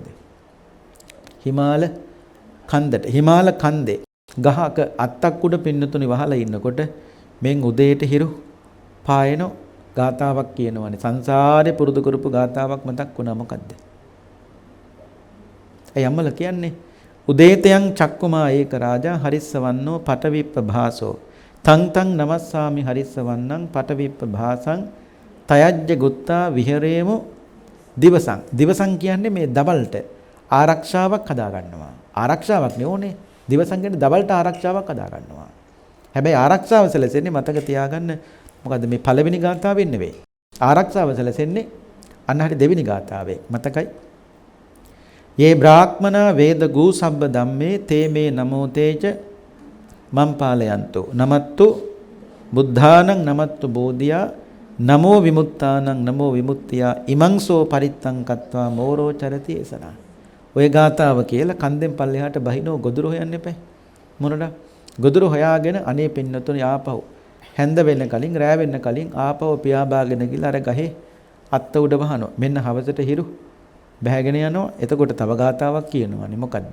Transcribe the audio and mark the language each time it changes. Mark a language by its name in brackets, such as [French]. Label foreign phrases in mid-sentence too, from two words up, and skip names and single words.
[Sinhala] හිමාල කන්දේ ගහක අත්තක් උඩ පින්නතුනි වහලා ඉන්නකොට මෙන් උදේට හිරු පායන ගාතාවක් කියනවනේ. සංසාරේ පුරුදු කරපු ගාතාවක් මතක් වුණා මොකද්ද? ඒ යම්මල කියන්නේ [Pali] උදේතයන් චක්කුමා ඒක රාජා හරිස්සවන්නෝ පටවිප්ප භාසෝ තං නමස්සාමි හරිස්සවන්නං පටවිප්ප භාසං තයජ්ජ ගුත්තා විහෙරේමු දිවසං [Sinhala] කියන්නේ මේ දවල්ට ආරක්ෂාවක් හදා ගන්නවා. ආරක්ෂාවක් නෙෝනේ දිවසං කියන්නේ දවල්ට ආරක්ෂාවක් හදා ගන්නවා. හැබැයි ආරක්ෂාව සැලසෙන්නේ මතක තියාගන්න මොකද්ද මේ පළවෙනි ගාථාවෙන් නෙවෙයි. ආරක්ෂාව සැලසෙන්නේ අන්න හරි දෙවෙනි ගාථාවේ මතකයි. [Pali] ये ब्राह्मणा वेद गू सब्ब धम्मे ते मे नमो तेज मम पालयन्तु नमत्तु बुद्धानं नमत्तु बोधिया नमो विमुक्तानं नमो विमुक्तिया ඉමංසෝ පරිත්තං කତ୍වා මෝරෝ චරති එසනා. [Sinhala] ඔය ගාතාව කියලා කන්දෙන් පල්ලෙහාට බහිනෝ ගොදුරු හොයන්න එපා. මොනඩ ගොදුරු හොයාගෙන අනේ පින්නතුනි ආපහු හැන්ද වෙන්න කලින් රෑ වෙන්න කලින් ආපහු පියාඹාගෙන ගිහලා අර ගහේ අත්ත උඩ වහනවා. මෙන්න හවසට හිරු බැහැගෙන යනවා. එතකොට තව ගාතාවක් කියනවානේ මොකද්ද?